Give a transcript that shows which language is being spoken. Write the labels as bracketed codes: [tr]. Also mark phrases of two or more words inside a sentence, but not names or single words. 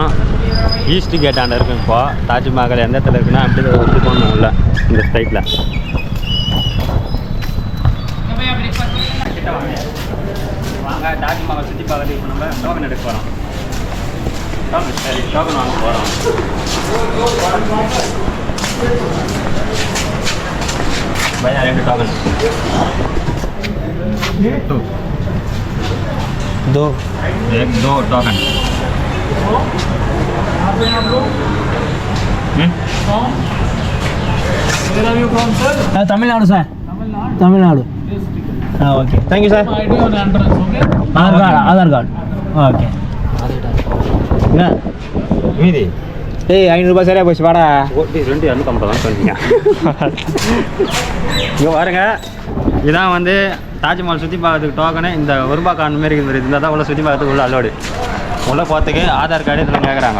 [ta] ஈஸ்ட் கேட் ஆண்ட இருக்கும். இப்போ தாஜ்மஹால் எந்த இடத்துல இருக்குன்னா அப்படி வந்து போகணும் உள்ள இந்த ஸ்ட்ரைட்டில். வாங்க தாஜ்மஹால் சுற்றி பார்க்கறது. இப்போ நம்ம டோக்கன் எடுக்க போகிறோம். சரி, டோக்கன் வாங்க போகிறோம். [hi] भैया 2 टोकन 2 1-2 टोकन। तमिलनाडु सर, तमिलनाडु। [en] हाँ ok, thank you sir। Aadhaar card ok। [ta] மீதி 500 ரூபாய் சரியா போச்சு. வாடா ஓட்டி 250 தான் சொன்னீங்க. இங்கே பாருங்க, இதான் வந்து தாஜ்மஹால் சுற்றி பார்க்கறதுக்கு டோக்கனு. இந்த ஒரு ரூபா கார்டு மாரி இருக்குது. இருந்தால் தான் உள்ள சுற்றி பார்க்கறதுக்கு உள்ள அலோடு. உள்ளே போகிறதுக்கு ஆதார் கார்டு இதில் கேட்குறாங்க.